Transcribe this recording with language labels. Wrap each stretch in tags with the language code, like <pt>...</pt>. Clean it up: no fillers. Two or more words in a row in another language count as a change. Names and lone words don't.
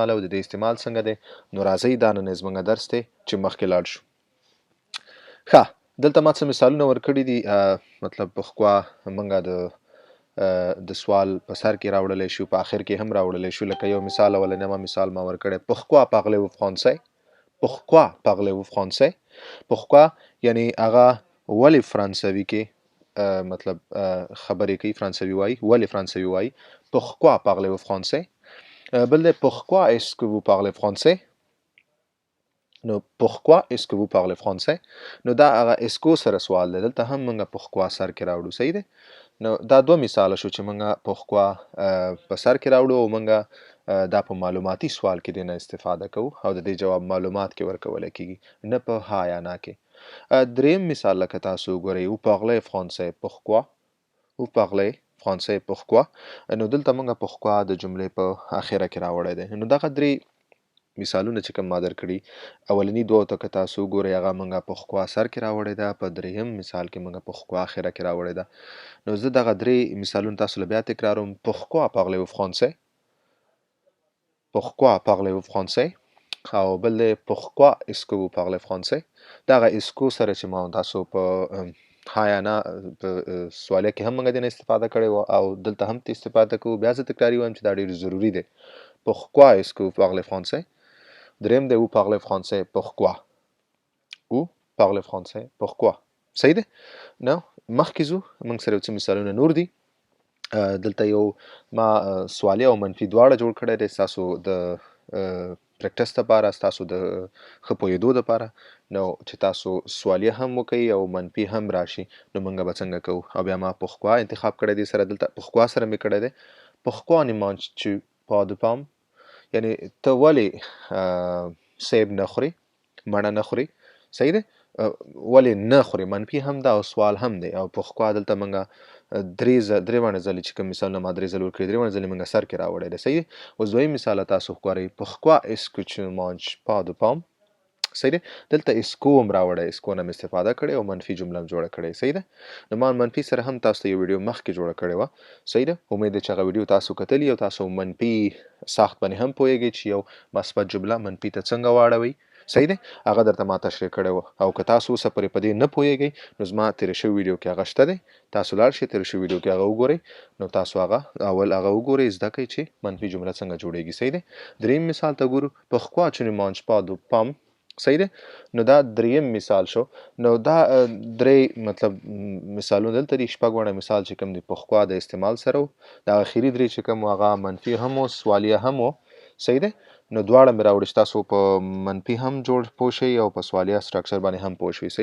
<ps>د دې استعمال څنګه دی؟ نو راځئ دا نن زموږ درس دی چې مخکې لاړ شو. ښه، دلته ما څه مثالونه ورکړي دي. مطلب pourquoi موږ د سوال په سر کې راوړلی شو، په آخر کې هم راوړلی شو. لکه یو مثال اولنیمه مثال ما ورکړی</ps> <fr>pourquoi parlez-vous français. pourquoi parlez-vous français.</fr> <ps>pourquoi یعنی هغه ولې فرانسوي کې مطلب خبرې کوي، فرانسوي وایي، ولې فرانسوي وایي.</ps> <fr>pourquoi parlez-vous français.</fr> <ps>بل دی</ps> <fr>pourquoi est-ce que vous parlez français. نو pourquoi est-ce que vous parlez français.</fr> <ps>نو دا هغه اسکو سره سوال دی. دلته هم موږ pourquoi سر کې راوړو. صحیح دی. نو دا دوه مثاله شو چې موږ pourquoi په سر کې راوړو او موږ دا په معلوماتي سوال کې دینه استفاده کوو او د دې جواب معلومات کې ورکولی کېږي، نه په ها یا نه کې. دریم مثال لکه تاسو وګورئ</ps> <fr>vous parlez français pourquoi. vous parlez français pourquoi.</fr> <ps>نو دلته موږ pourquoi د جملې په اخره کې راوړی دی. نو دغه درې مثالونه چې کوم ما درکړي، اولني دوه ته که تاسو وګورئ هغه موږ pourquoi سر کې راوړی ده، په دریم مثال کې موږ pourquoi اخره کې راوړی ده. نو زه دغه درې مثالونه تاسو له بیا تکراروم.</ps> <fr>pourquoi parlez-vous français. pourquoi parlez-vous français.</fr> <ps>او بل دی</ps> <fr>pourquoi est-ce que vous parlez français.</fr> <ps>دغه اسکو سره چې ما تاسو په ها یا نه په سوالیه کې هم موږ دینه استفاده کړې وه او دلته هم استفاده کوو. بیا زه تکراري وایم چې دا ډېر ضروري دی.</ps> <fr>pourquoi est-ce que vous parlez français.</fr> <ps>دریم دی</ps> <fr>vous parlez français pourquoi. vous parlez français pourquoi.</fr> <ps>صحیح دی. نو مخکې ځو، موږ سره یو څه مثالونه نور دي. دلته یو ما سوالیه او منفي دواړه جوړ کړی دی ستاسو د پریکټس دپاره، ستاسو د ښه پوهېدو دپاره. نو چې تاسو سوالیه هم وکئ او منفي هم راشي نو موږ به څنګه کوو. او بیا ما pourquoi انتخاب کړی دی سره دلته pourquoi سره مې کړی دی.</ps> <fr>pourquoi ne manges-tu pas de pomme.</fr> <ps>یعنی ته ولې سیب نه خورې، مڼه نه خورې. صحیح دی. ولې نه خورې منفي هم ده او سوال هم دی. او pourquoi دلته موږ درې وانه ځلې چې کوم مثالونه ما درې ځلې ورکړي، درې وانه ځلې موږ سر کې راوړی دی. صحیح دی. اوس دویم مثال تاسو ښکارئ</ps> <fr>pourquoi est-ce que tu ne manges pas de pomme.</fr> <ps>صحیح دی. دلته اسکو هم راوړی، اسکو نه هم استفاده کړې او منفي جمله هم جوړه کړې. صحیح ده. نو ما منفي سره هم تاسو ته یو ویډیو مخکې جوړه کړې وه. صحیح ده. امید ده چې هغه ویډیو تاسو کتلي او تاسو منفي ساخت باندې هم پوهیږئ چې یو مثبت جمله منفي ته څنګه واړوئ. صحیح دی. هغه درته ما تشریح کړی وه. او که تاسو اوسه پرې په دې نه پوهیږئ نو زما تېره شوي ویډیو کې هغه شته دی، تاسو لاړ شئ تېره شوي ویډیو کې هغه وګورئ. نو تاسو هغه اول هغه وګورئ، زده کړئ چې منفي جمله څنګه جوړیږي. صحیح دی. دریم مثال ته ګورو</ps> <fr>pourquoi tu ne manges pas de pomme.</fr> <ps>صحیح دی. نو دا دریم مثال شو. نو دا درې مطلب مثالونه دلته دي، شپږ وړه مثال چې کوم دی pourquoi د استعمال سره و. دا اخري درې چې کوم هغه منفي هم و، سوالیه هم و. صحیح دی. نو دواړه مې راوړي چې تاسو په منفي هم جوړ پوه شئ او په سوالیه سټرکچر باندې هم پوه شئ.</ps>